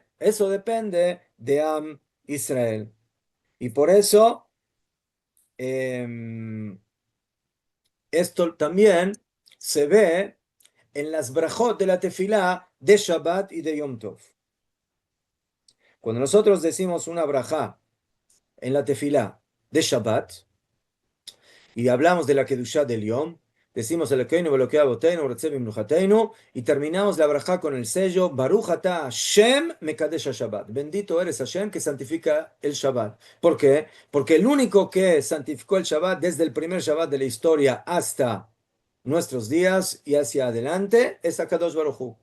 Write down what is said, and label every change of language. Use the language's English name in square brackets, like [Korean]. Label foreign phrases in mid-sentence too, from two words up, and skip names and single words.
[Spanish] Eso depende de [Hebrew] עם ישראל. [Spanish] Y por eso, esto también se ve en las brajot de la tefilá de Shabbat y de [Hebrew] יום טוב. [Spanish] Cuando nosotros decimos una brajá en la tefilá de Shabbat y hablamos de la Kedushá del Yom, decimos [Hebrew] אלוקינו ואלוקי אבותינו ורצה במנוחתנו [Spanish] y terminamos la brajá con el sello [Hebrew] ברוך אתה השם מקדש שבת. [Spanish] Bendito eres Hashem que santifica el Shabbat. ¿Por qué? Porque el único que santificó el Shabbat desde el primer Shabbat de la historia hasta nuestros días y hacia adelante es [Hebrew] הקדוש ברוך הוא.